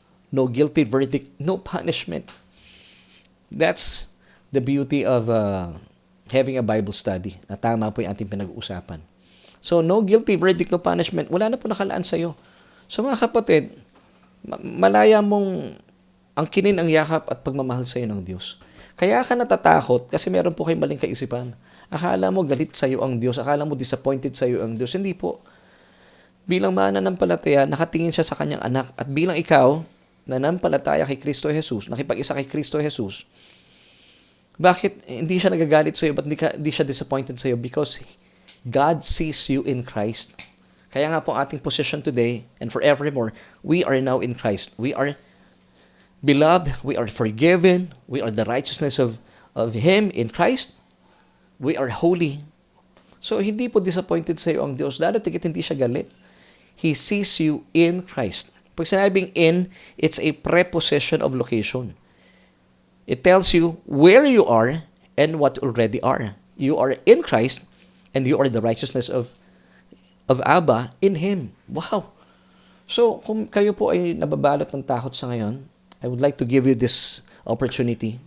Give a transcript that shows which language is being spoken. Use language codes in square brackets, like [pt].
[en] No guilty verdict, no punishment. That's the beauty of having a Bible study [tl] na tama po yung ating pinag-uusapan. [en] So, no guilty verdict, no punishment. [tl] Wala na po nakalaan sa'yo. So, mga kapatid, malaya mong angkinin ang yakap at pagmamahal sa'yo ng Diyos. Kaya ka natatakot kasi meron po kayong maling kaisipan. Akala mo galit sa'yo ang Diyos. Akala mo disappointed sa'yo ang Diyos. Hindi po. Bilang mananampalataya, nakatingin siya sa kanyang anak. At bilang ikaw, nanampalataya kay Kristo Jesus, nakipag-isa kay Kristo Jesus, bakit hindi siya nagagalit sa'yo? Ba't hindi siya disappointed sa'yo? [en] Because God sees you in Christ. [tl] Kaya nga po [en] ating position today and forevermore, we are now in Christ. We are beloved, we are forgiven, we are the righteousness of Him in Christ. We are holy. [tl] So, hindi po disappointed sa iyo ang Diyos. Lalo tigit hindi siya galit. [en] He sees you in Christ. Pag sinabing in, it's a preposition of location. It tells you where you are and what you already are. You are in Christ and you are the righteousness of Abba in Him. Wow! [tl] So, kung kayo po ay nababalot ng takot sa ngayon, [en] I would like to give you this opportunity.